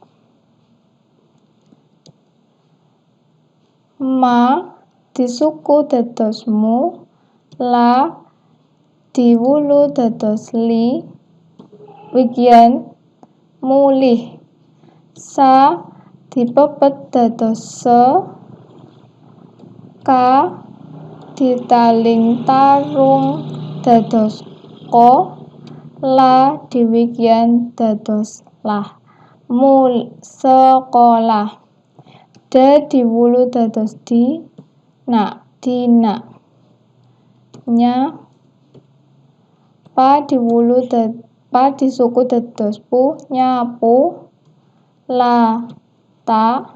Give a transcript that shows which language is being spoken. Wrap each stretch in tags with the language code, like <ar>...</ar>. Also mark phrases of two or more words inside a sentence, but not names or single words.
<jv>Ma disuku dados mu, la diwulu dados li, wigyan mulih, sa dipepet dados se, ka ditaling tarung dados ko, la diwigyan dados lah, sekolah, da diwulu dados di, dina, nya pa disuku dados pu, nyapu, la ta</jv>